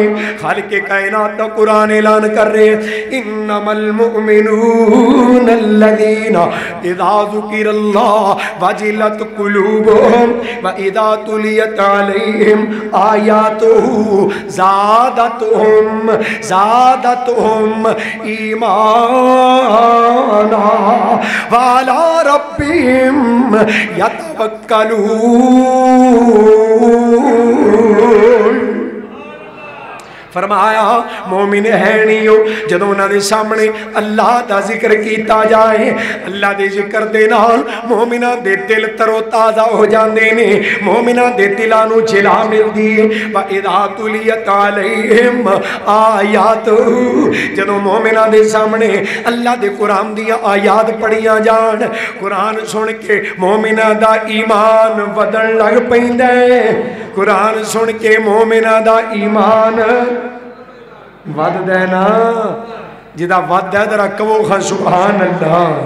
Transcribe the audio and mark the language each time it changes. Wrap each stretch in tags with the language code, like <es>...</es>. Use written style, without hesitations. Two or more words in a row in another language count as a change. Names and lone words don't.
<ur>خالق کائنات قرآن اعلان کر رہے</ur> <ar>انما المؤمنون الذین الذین اذا ذکر اللہ وجلت قلوبہم واذا تلیت علیہم آیاتہ زادتہم ایمانا وعلی ربہم یتوکلون۔</ar> <pa>فرمایا مومن ہے نہیں ہو جدوں انہاں دے سامنے اللہ دا ذکر کیتا جائے، اللہ دے ذکر دے نال مومناں دے دل تر و تازہ ہو جاندے نے، مومناں دے دلاں نوں جلا ملدی ہے۔</pa> <ar>وَإِذَا تُلِيَتْ عَلَيْهِمْ آیاتہ،</ar> <pa>جدوں مومناں دے سامنے اللہ دے قرآن دیاں آیات پڑھیاں جان، قرآن سن کے مومناں دا ایمان ودن لگ پیندا ہے، قرآن سن کے مومناں دا ایمان ود دینا، جدا ود ہے درہ کہو</pa> <ar>سبحان اللہ۔</ar>